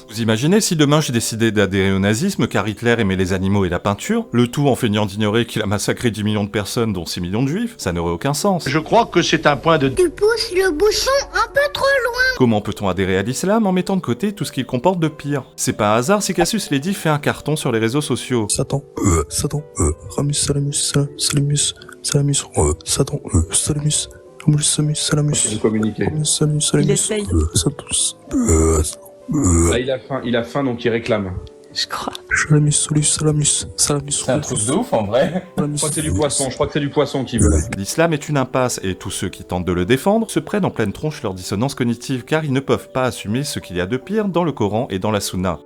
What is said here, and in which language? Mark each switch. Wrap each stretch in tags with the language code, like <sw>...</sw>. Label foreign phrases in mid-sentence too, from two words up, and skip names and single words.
<fr>Vous imaginez si demain j'ai décidé d'adhérer au nazisme car Hitler aimait les animaux et la peinture, le tout en feignant d'ignorer qu'il a massacré 10 millions de personnes dont 6 millions de juifs? Ça n'aurait aucun sens. Je crois que c'est un point de... Tu pousses le bouchon un peu trop loin. Comment peut-on adhérer à l'islam en mettant de côté tout ce qu'il comporte de pire? C'est pas un hasard si Cassius Lady fait un carton sur les réseaux sociaux. Satan, Ramus, Salamus, Salamus, Salamus, Satan, Salamus, Ramus, Salamus, Salamus, Salamus, Il essaye. Satus, Là, il a faim donc il réclame. Je crois. Salamus, solus, salamus, salamus. C'est un truc de ouf en vrai. Je crois que c'est du poisson, qui veut. L'islam est une impasse et tous ceux qui tentent de le défendre se prennent en pleine tronche leur dissonance cognitive car ils ne peuvent pas assumer ce qu'il y a de pire dans le Coran et dans la Sunna.</fr>